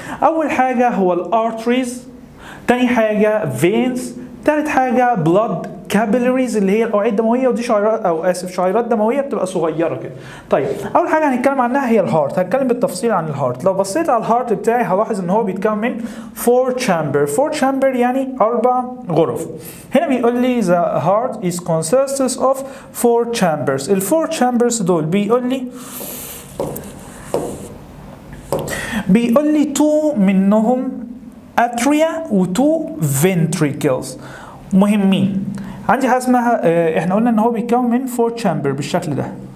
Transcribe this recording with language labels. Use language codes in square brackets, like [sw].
[ar] اول حاجه هو الارتريز، تاني حاجه فينز، تالت حاجه بلاد كابيلاريز اللي هي الاوعيه الدمويه، ودي شعيرات دمويه بتبقى صغيره كده. طيب اول حاجه هنتكلم عنها هي الهارت. هنتكلم بالتفصيل عن الهارت. لو بصيت على الهارت بتاعي هلاحظ ان هو بيتكون من 4 chamber يعني 4 غرف. هنا بيقول لي [en] the heart is consists of 4 chambers. [ar] ال 4 chambers دول بيقول لي 2 منهم atria و 2 ventricles مهمين. عندي حاجه اسمها احنا قلنا ان هو بيتكون من 4 chamber بالشكل ده.